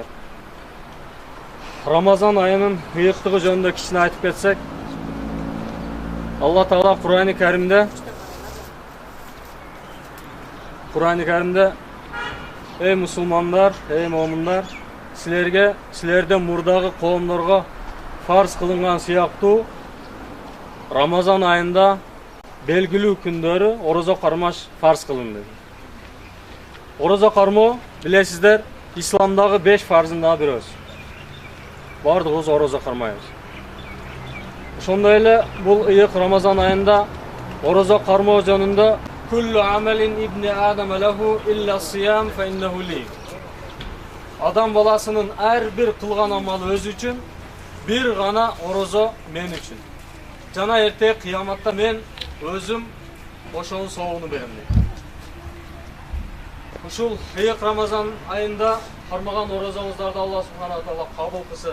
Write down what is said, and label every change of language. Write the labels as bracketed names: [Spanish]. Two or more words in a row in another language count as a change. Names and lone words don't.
[Kyrgyz] Рамазан айынын ыйыктыгы жөнүндө кичине айтып кетсек, Алла Таала Кур'ан-ы Каримде ey мусулмандар, ey момундар, силерден мурдагы коомдорго фарз кылынган сыяктуу Рамазан айында белгилүү күндөрү орозо кармаш фарз кылынды. Орозо кармоо билесиздер, исламдагы 5 фарзында бирөөсү. Бардыгыбыз орозо кармайбыз. Ошондой эле бул ыйык Рамазан айында орозо кармоо жөнүндө [Arabic] كل عمل ابن آدم له إلا الصيام فإنه لي. [Kyrgyz] Адам баласынын ар бир кылган амалы өзү үчүн, бир гана орозо мен үчүн. Жана эртең кыяматта мен өзүм ошонун соогуну берем дейт. Ушул ыйык Рамазан айында кармаган орозоңуздарды Алла [Arabic] سبحانه وتعالى [Kyrgyz] кабыл кылсын.